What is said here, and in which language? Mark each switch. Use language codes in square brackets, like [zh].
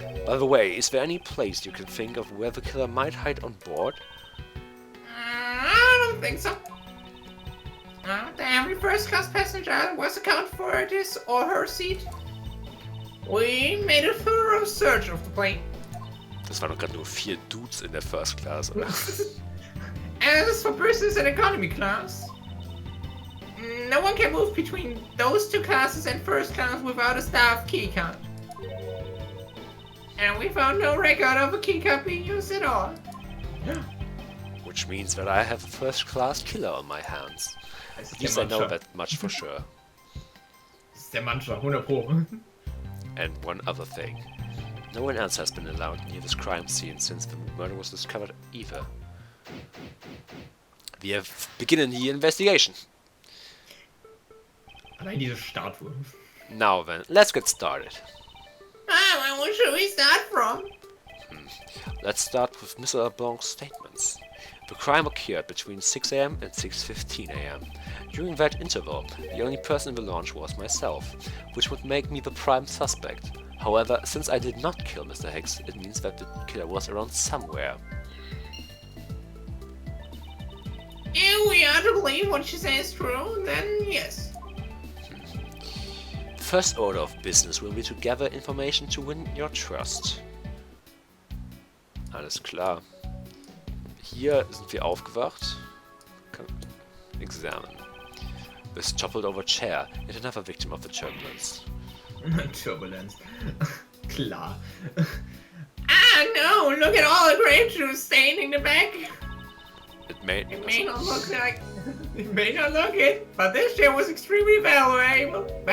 [en] By the way, is there any place you can think of where the killer might hide on board? I don't think so. Every first-class passenger was accounted for at his or her seat. We made a thorough search of the plane. [de] Das waren doch gerade nur 4 Dudes in der First Class, oder? [en] As for business and economy class, no one can move between those two classes and first class without a staff keycard. And we found no record of a keycard being used at all. Which means that I have a first-class killer on my hands. At least I know that much for sure. [de] Das ist der Mantra, 100 Pro. [en] And one other thing. No one else has been allowed near this crime scene since the murder was discovered either. [de] Wir beginnen die Investigation. Allein diese Statue. [en] Now then, let's get started. Where should we start from? Let's start with Mr. LeBlanc's statements. The crime occurred between 6 AM and 6:15 AM. During that interval, the only person in the launch was myself, which would make me the prime suspect. However, since I did not kill Mr. Hicks, it means that the killer was around somewhere. If we are to believe what she says is true, then yes. The first order of business will be to gather information to win your trust. [de] Alles klar. Hier sind wir aufgewacht. Examen. [en] is toppled over chair, yet another victim of the turbulence. [de] Turbulence. Klar. [en] Ah no, look at all the grape juice staining in the back. It may not look like... It may not look it, but this shit was extremely valuable.